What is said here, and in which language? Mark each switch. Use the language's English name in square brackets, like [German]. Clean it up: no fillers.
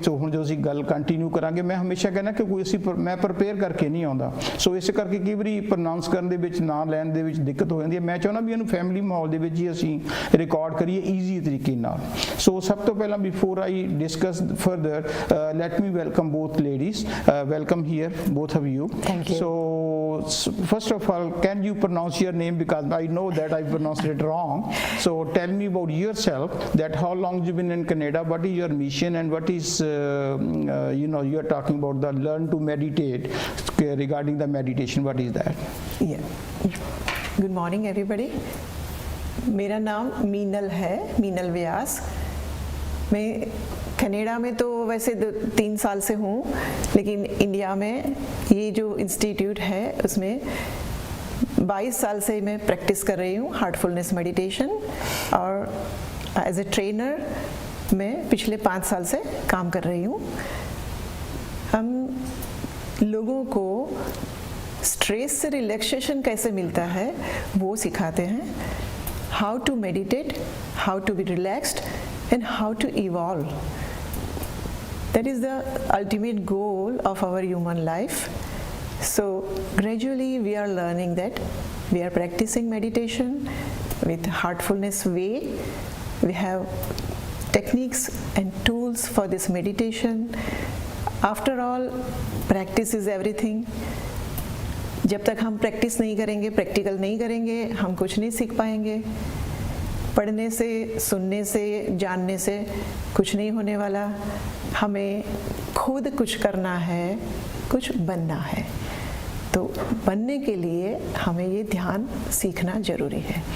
[Punjabi] ਸੋ ਹੁਣ ਜੋ ਅਸੀਂ ਗੱਲ ਕੰਟੀਨਿਊ ਕਰਾਂਗੇ, ਮੈਂ ਹਮੇਸ਼ਾ ਕਹਿੰਦਾ ਕਿ ਕੋਈ ਮੈਂ ਪ੍ਰਪੇਅਰ ਕਰਕੇ ਨਹੀਂ ਆਉਂਦਾ, ਸੋ ਇਸ ਕਰਕੇ ਕਈ ਵਾਰੀ ਪ੍ਰੋਨਾਂਸ ਕਰਨ ਦੇ ਵਿੱਚ, ਨਾਂ ਲੈਣ ਦੇ ਵਿੱਚ ਦਿੱਕਤ ਹੋ ਜਾਂਦੀ ਹੈ। ਮੈਂ ਚਾਹੁੰਦਾ ਵੀ ਇਹਨੂੰ ਫੈਮਿਲੀ ਮਾਹੌਲ ਦੇ ਵਿੱਚ ਹੀ ਅਸੀਂ ਰਿਕਾਰਡ ਕਰੀਏ ਈਜ਼ੀ ਤਰੀਕੇ ਨਾਲ। ਸੋ ਸਭ ਤੋਂ ਪਹਿਲਾਂ [English] Before I discuss further, let me welcome both ladies. Welcome here both of you। Thank you। So first of all, can you pronounce your name, because I know that I pronounced it wrong. So tell me about yourself, that how long you been in Canada, what is your mission, and what is you are talking about the learn to meditate, regarding the meditation, what is that? Yeah. Good morning everybody. [Hindi] मेरा नाम मीनल है, मीनल व्यास। मैं Canada में तो वैसे 3 साल से हूँ, लेकिन इंडिया में ये जो इंस्टीट्यूट है उसमें 22 साल से मैं प्रैक्टिस कर रही हूँ हार्टफुलनेस मेडिटेशन, और एज ए ट्रेनर मैं पिछले 5 साल से काम कर रही हूँ। हम लोगों को स्ट्रेस से रिलैक्सेशन कैसे मिलता है वो सिखाते हैं, [English] How to meditate, how to be relaxed and how to evolve. That is the ultimate goal of our human life. So gradually we are learning that we are practicing meditation with heartfulness way. We have techniques and tools for this meditation. After all, practice is everything. [Hindi] जब तक हम practice नहीं करेंगे, practical नहीं करेंगे, हम कुछ नहीं सीख पाएंगे। पढ़ने से, सुनने से, जानने से कुछ नहीं होने वाला। हमें खुद कुछ करना है, कुछ बनना है। तो बनने के लिए हमें ये ध्यान सीखना जरूरी है।